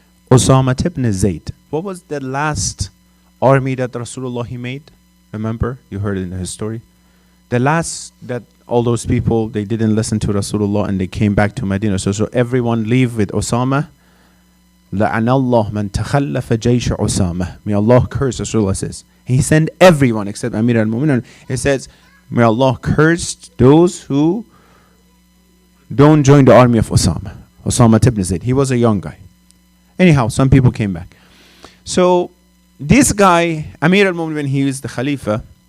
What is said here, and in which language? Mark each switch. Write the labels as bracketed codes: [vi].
[en] Osama ibn Zayd. What was the last army that Rasulullah he made? Remember? You heard it in his story. The last that all those people, they didn't listen to Rasulullah and they came back to Medina. So everyone leave with Osama. [ar] لَعَنَ اللَّهُ مَنْ تَخَلَّفَ جَيْشَ Osama. [en] May Allah curse, Rasulullah says. He sent everyone except Amir al-Mu'minin. He says, may Allah curse those who don't join the army of Osama. Osama ibn Zayd. He was a young guy. Anyhow, some people came back. So this guy, Amir al-Mu'minin, he is the Khalifa.